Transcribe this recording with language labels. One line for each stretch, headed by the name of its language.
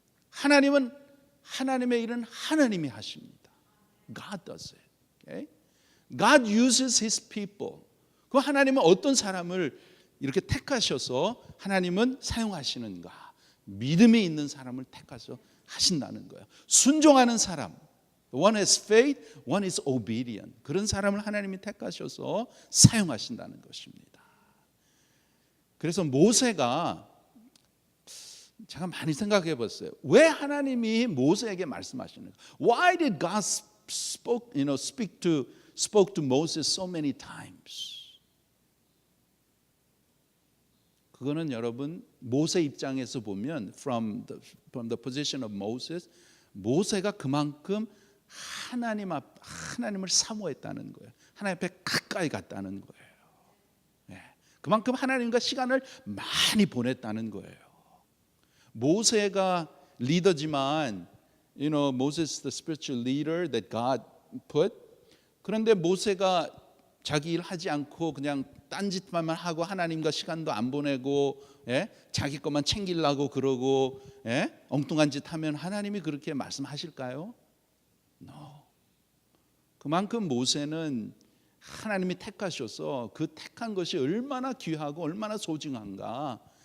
Korean: 하나님은 하나님의 일은 하나님이 하십니다.
English: God does it. Okay? God uses His people.
Korean: 그 하나님은 어떤 사람을 이렇게 택하셔서 하나님은 사용하시는가? 믿음이 있는 사람을 택하셔서 하신다는 거예요. 순종하는 사람.
English: One has faith, one is obedient.
Korean: 그런 사람을 하나님이 택하셔서 사용하신다는 것입니다. 그래서 모세가 제가 많이 생각해 봤어요. 왜 하나님이 모세에게 말씀하시는가?
English: Why did God spoke to Moses so many times?
Korean: 그거는 여러분 모세 입장에서 보면
English: from the position of Moses,
Korean: 모세가 그만큼 하나님을 사모했다는 거예요. 하나님 앞에 가까이 갔다는 거예요. 그만큼 하나님과 시간을 많이 보냈다는 거예요. 모세가 리더지만,
English: Moses is the spiritual leader that God put.
Korean: 그런데 모세가 자기 일 하지 않고 그냥 딴짓만 하고 하나님과 시간도 안 보내고 자기 것만 챙기려고 그러고 엉뚱한 짓 하면 하나님이 그렇게 말씀하실까요?
English: No.
Korean: 그만큼 모세는 하나님이 택하셔서 그 택한 것이 얼마나 귀하고 얼마나 소중한가.